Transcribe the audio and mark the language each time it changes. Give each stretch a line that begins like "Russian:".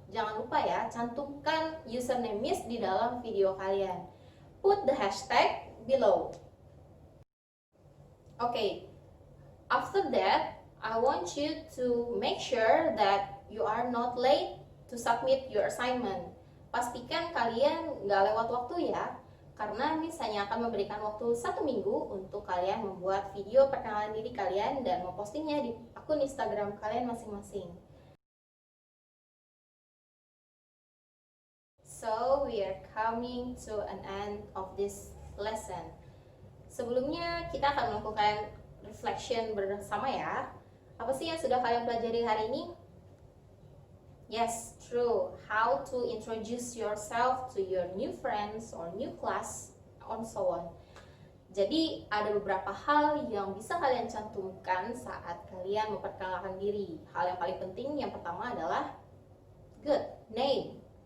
Indonesian: Jangan lupa ya, cantumkan username Miss di dalam video kalian.
English: Put the hashtag below. Okay, after that, I want you to make sure that you are not late to submit your assignment.
Indonesian: Pastikan kalian nggak lewat waktu ya, karena Miss hanya akan memberikan waktu 1 minggu untuk kalian membuat video perkenalan diri kalian dan mempostingnya di akun Instagram kalian masing-masing.
English: So, we are coming to an end of this lesson.
Indonesian: Sebelumnya kita akan melakukan reflection bersama ya. Apa sih yang sudah kalian pelajari hari ini?
English: Yes, true. How to introduce yourself to your new friends or new class, and so on.
Indonesian: Jadi ada beberapa hal yang bisa kalian cantumkan saat kalian memperkenalkan diri. Hal yang paling penting yang pertama adalah
English: good name.